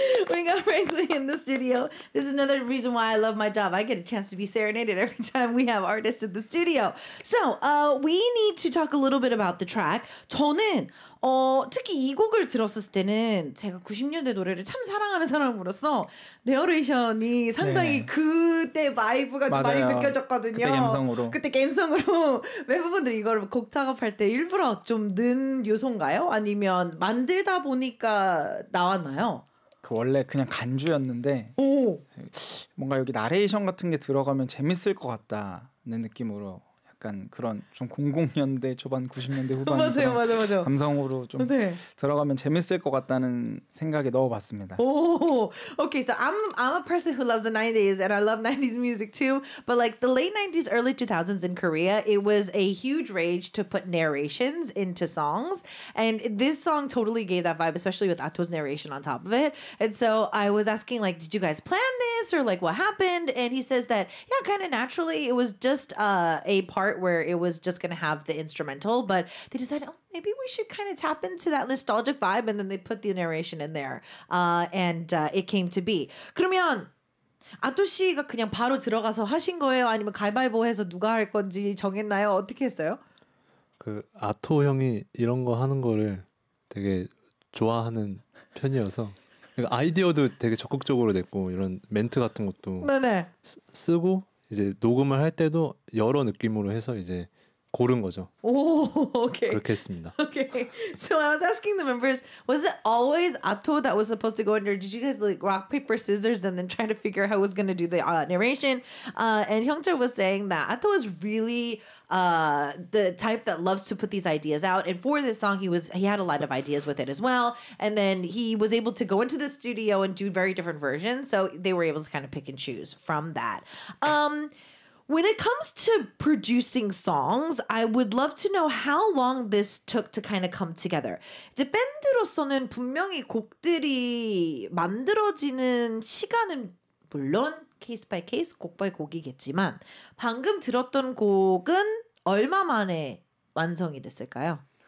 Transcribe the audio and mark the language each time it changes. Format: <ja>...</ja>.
<en>we got Franklin in the studio. This is another reason why I love my job. I get a chance to be serenaded every time we have artists in the studio. So we need to talk a little bit about the track.</en> <ko>저는 특히 이 곡을 들었을 때는 제가 90년대 노래를 참 사랑하는 사람으로서 네어레이션이 상당히 네. 그때 바이브가 좀 많이 맞아요. 느껴졌거든요. 그때 감성으로. 그때 감성으로 멤버분들이 이걸 곡 작업할 때 일부러 좀 넣은 요소인가요? 아니면 만들다 보니까 나왔나요? 그 원래 그냥 간주였는데 오. 뭔가 여기 나레이션 같은 게 들어가면 재밌을 것 같다는 느낌으로 약간 그런 좀 00년대 초반 90년대 후반 맞아요. 감성으로 좀 네. 들어가면 재밌을 것 같다는 생각에 넣어봤습니다.</ko> <en>Oh, okay. So I'm a person who loves the 90s and I love 90s music too. But like the late 90s, early 2000s in Korea, it was a huge rage to put narrations into songs. And this song totally gave that vibe, especially with Ato's narration on top of it. And so I was asking, like, did you guys plan this or like what happened? And he says that, yeah, kind of naturally, it was just a part where it was just going to have the instrumental, but they decided, oh, maybe we should kind of tap into that nostalgic vibe, and then they put the narration in there, and it came to be.</en> <ko>그러면 아토 씨가 그냥 바로 들어가서 하신 거예요? 아니면 가위바위보해서 누가 할 건지 정했나요? 어떻게 했어요? 그 아토 형이 이런 거 하는 거를 되게 좋아하는 편이어서 그러니까 아이디어도 되게 적극적으로 냈고 이런 멘트 같은 것도 네네. 쓰고 이제 녹음을 할 때도 여러 느낌으로 해서 이제 고른 거죠.</ko> <en>Oh, okay.</en> <ko>그렇게 했습니다.</ko> <en>Okay. So I was asking the members, was it always Ato that was supposed to go in, or did you guys like rock, paper, scissors and then try to figure out who was going to do the narration? And Hyungtae was saying that Ato is really the type that loves to put these ideas out. And for this song, he had a lot of ideas with it as well. And then he was able to go into the studio and do very different versions. So they were able to kind of pick and choose from that. When it comes to producing songs, I would love to know how long this took to kind of come together.</en> <ko>이제 밴드로서는 분명히 곡들이 만들어지는 시간은 물론</ko> <en>케이스 바이 케이스,</en> <ko>곡 바이 곡이겠지만 방금 들었던 곡은 얼마 만에 완성이 됐을까요?</ko>